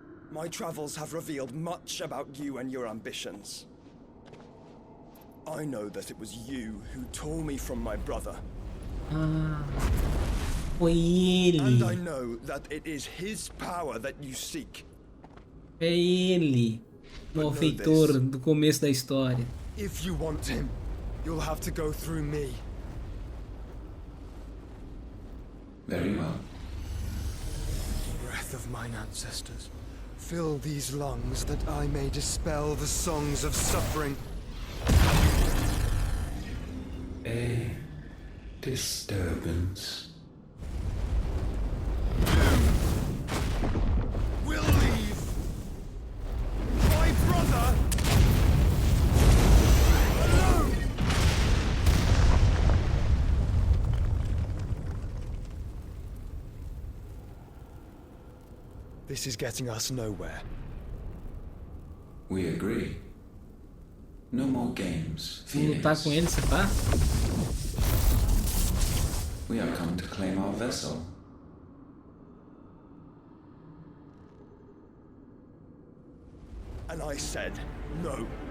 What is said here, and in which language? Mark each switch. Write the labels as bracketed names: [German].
[English] My travels have revealed much about you and your ambitions. I know that it was you who tore me from my brother. [Portuguese] Foi ele. [English] And I know that it is his power that you seek. [Portuguese] É ele, o malfeitor do começo da história. [English] If you want him, you'll have to go through me. Very well. Breath of mine ancestors, fill these lungs that I may dispel the songs of suffering. A disturbance. We'll leave. My brother alone. This is getting us nowhere. We agree. No more games, [Portuguese] Vamos lutar com ele, se pá? [English] We have come to claim our vessel. And I said no.